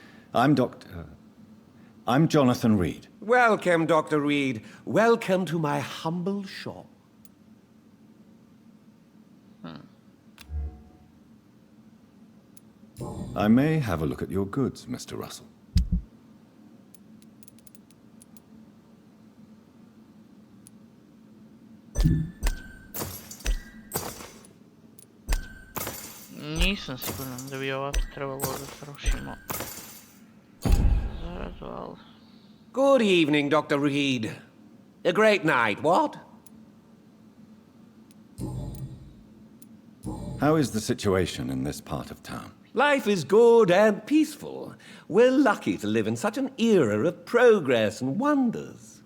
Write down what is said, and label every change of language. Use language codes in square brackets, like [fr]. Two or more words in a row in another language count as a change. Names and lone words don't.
[en] I'm Jonathan Reid. Welcome, Dr. Reid. Welcome to my humble shop. I may have a look at your goods, Mr. Russell. [sr] Nisam siguran da bi ovako trebalo da srušimo zaradu, ali... [en] Good evening, Dr. Reid. A great night, what? How is the situation in this part of town? Life is good and peaceful. We're lucky to live in such an era of progress and wonders.